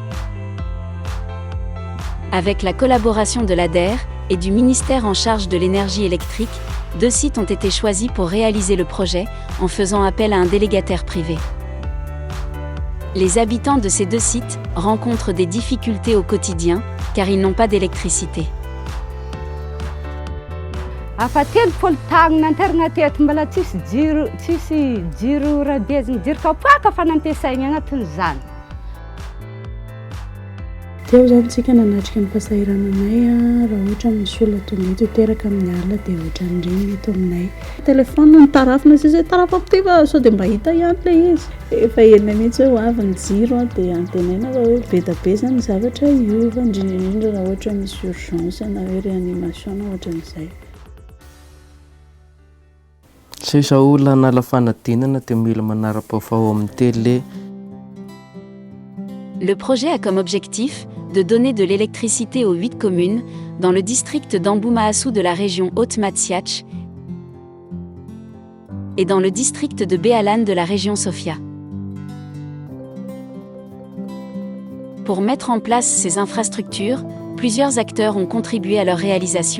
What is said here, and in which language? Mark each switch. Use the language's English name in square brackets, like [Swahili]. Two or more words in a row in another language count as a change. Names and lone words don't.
[French] Avec la collaboration de l'ADER et du ministère en charge de l'énergie électrique, 2 sites ont été choisis pour réaliser le projet, en faisant appel à un délégataire privé. Les habitants de ces 2 sites rencontrent des difficultés au quotidien, car ils n'ont pas d'électricité. [Malagasy] Afa-telopolo tagnana an-terana teto mbola tsisy jiro rabezina jiro kapoaka fa nampiasaigny agnatin'izany. Teo zany tsika nanatrika ny fahasahirananay raha ohatra misy olona tonga eto teraka amin'ny alina dia ohatran'ireny eto aminay. Telefônina ny tarafina sisa tarafa amty fa sao dia mba hita ihany ilay izy. Efa enina mihitsy hoe ho avy ny jiro dia antenaina raha hoe be dia be zany zavatra iova indrindra raha ohatra misy urgence na hoe réanimation na ohatran'izay. Sisa olona nala fanadinana dia mila manara-pahofao amin'ny télé. [French] Le projet a comme objectif de donner de l'électricité aux 8 communes dans le district d'Amboumaassou de la région Haute-Matsiach et dans le district de Béalane de la région Sofia. Pour mettre en place ces infrastructures, plusieurs acteurs ont contribué à leur réalisation.